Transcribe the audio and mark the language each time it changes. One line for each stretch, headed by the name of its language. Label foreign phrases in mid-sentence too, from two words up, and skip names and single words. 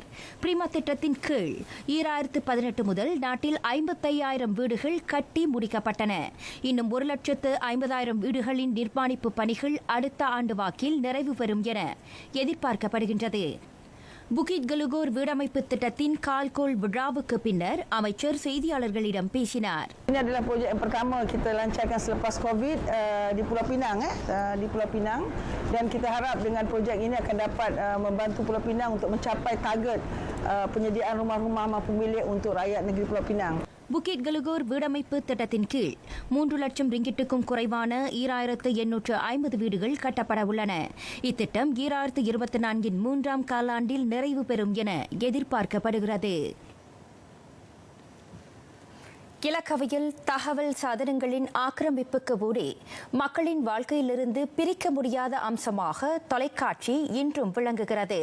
Tamil: பிரீமா திட்டத்தின் கீழ் 2018 முதல் நாட்டில் 55,000 வீடுகள் கட்டி முடிக்கப்பட்டன. இன்னும் 1,50,000 வீடுகளின் நிர்மாணிப்பு பணிகள் அடுத்த ஆண்டு வாக்கில் நிறைவு பெறும் என எதிர்பார்க்கப்படுகின்றது. புகிட் கலுகோர் வீடமைப்பு திட்டத்தின் கால்கோள் விழாவுக்கு பின்னர் அமைச்சர் செய்தியாளர்களிடம் பேசினார்.
Malay: Ini adalah projek yang pertama kita lancarkan selepas COVID di Pulau Pinang di Pulau Pinang, dan kita harap dengan projek ini akan dapat membantu Pulau Pinang untuk mencapai target penyediaan rumah-rumah mampu milik untuk rakyat negeri Pulau Pinang.
Tamil: புகிட் கலுகோர் வீடமைப்பு திட்டத்தின் கீழ் 3 லட்சம் ரிங்கிட்டுக்கும் குறைவான 2,850 வீடுகள் கட்டப்பட உள்ளன. இத்திட்டம் 2024 3ஆம் காலாண்டில் நிறைவு பெறும் என எதிர்பார்க்கப்படுகிறது. இலக்கவையில் தகவல் சாதனங்களின் ஆக்கிரமிப்புக்கு ஊடே மக்களின் வாழ்க்கையிலிருந்து பிரிக்க முடியாத அம்சமாக தொலைக்காட்சி இன்றும் விளங்குகிறது.